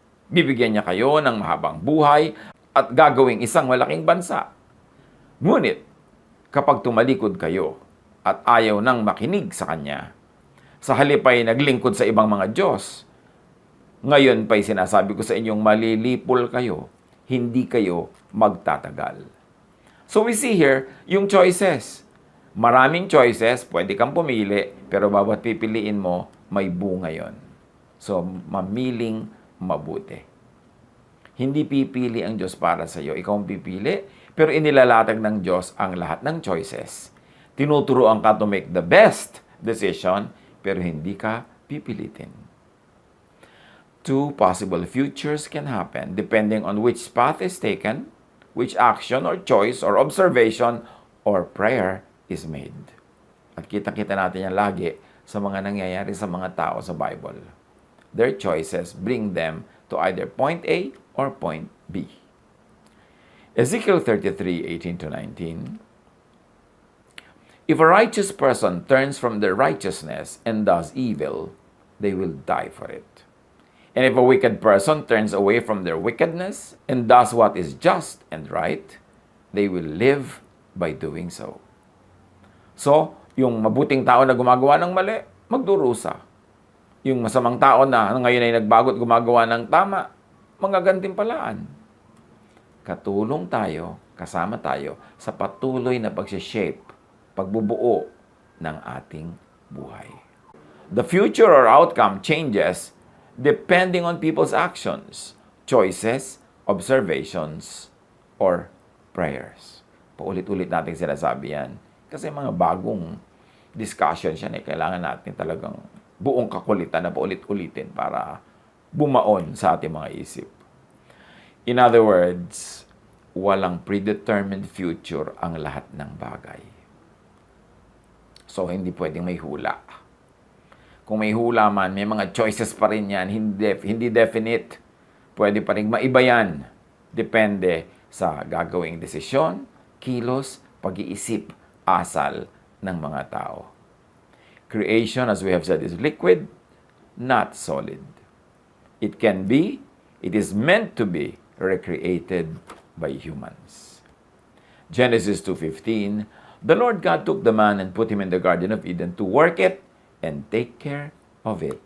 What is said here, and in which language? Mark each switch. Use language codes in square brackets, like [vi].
[tl] Bibigyan niya kayo ng mahabang buhay at gagawing isang malaking bansa. Ngunit, kapag tumalikod kayo at ayaw nang makinig sa Kanya, sa halip ay naglingkod sa ibang mga Diyos, ngayon pa'y sinasabi ko sa inyong malilipol kayo, hindi kayo magtatagal. [en] So we see here yung choices. [tl] Maraming choices, pwede kang pumili, pero bawat pipiliin mo, may bunga yon. So, mamiling mabuti. Hindi pipili ang Diyos para sa iyo. Ikaw ang pipili, pero inilalatag ng Diyos ang lahat ng choices. Tinuturuan ka [en] to make the best decision, [tl] pero hindi ka pipilitin. [en] Two possible futures can happen depending on which path is taken, which action or choice or observation or prayer is made. [tl] At kita-kita natin yan lagi sa mga nangyayari sa mga tao sa Bible. [en] Their choices bring them to either point A or point B. Ezekiel 33:18-19. If a righteous person turns from their righteousness and does evil, they will die for it. And if a wicked person turns away from their wickedness and does what is just and right, they will live by doing so. [tl] So, yung mabuting tao na gumagawa ng mali, magdurusa. Yung masamang tao na ngayon ay nagbago at gumagawa ng tama, magagantimpalaan. Katulong tayo, kasama tayo sa patuloy na pag-shape, pagbubuo ng ating buhay. [en] The future or outcome changes depending on people's actions, choices, observations, or prayers. [tl] Paulit-ulit natin sinasabi yan. Kasi mga bagong discussions yan, kailangan natin talagang buong kakulitan na paulit-ulitin para bumaon sa ating mga isip. [en] In other words, [tl] walang predetermined future ang lahat ng bagay. So, hindi pwedeng may hula. Kung may hula man, may mga choices pa rin yan, hindi definite. Pwede pa rin maiba yan. Depende sa gagawing desisyon, kilos, pag-iisip, asal ng mga tao. [en] Creation, as we have said, is liquid, not solid. It can be, it is meant to be recreated by humans. Genesis 2:15, the Lord God took the man and put him in the Garden of Eden to work it and take care of it.